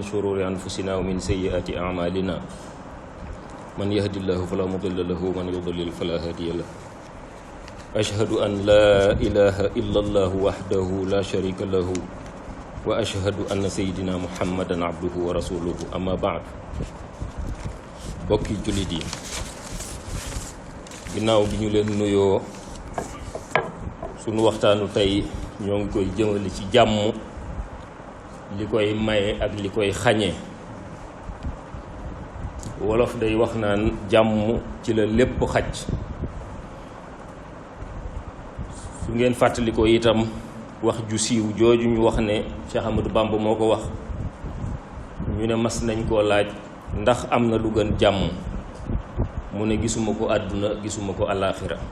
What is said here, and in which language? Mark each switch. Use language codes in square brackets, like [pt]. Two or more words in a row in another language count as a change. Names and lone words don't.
[ar] شرور أنفسنا ومن سيئات أعمالنا من يهد الله فلا مضل له ومن يضلل فلا هادي له أشهد أن لا إله إلا الله وحده لا شريك له وأشهد أن سيدنا محمدا عبده ورسوله أما بعد [wo] bokki jullit yi ginnaaw bi ñu leen nuyoo sunu waxtaanu tey ñoo ngi koy jëmale ci jàmm li koy maye ak li koy xañe wolof day wax naan jàmm ci la lépp xaj su ngeen fàttalikoo itam wax ju siiw jooju ñu wax ne Cheikh Ahmadou Bamba moo ko wax ñu ne mas nañ koo laaj ndax am na lu gën jàmm mu ne gisuma ko àdduna gisuma ko alaaxira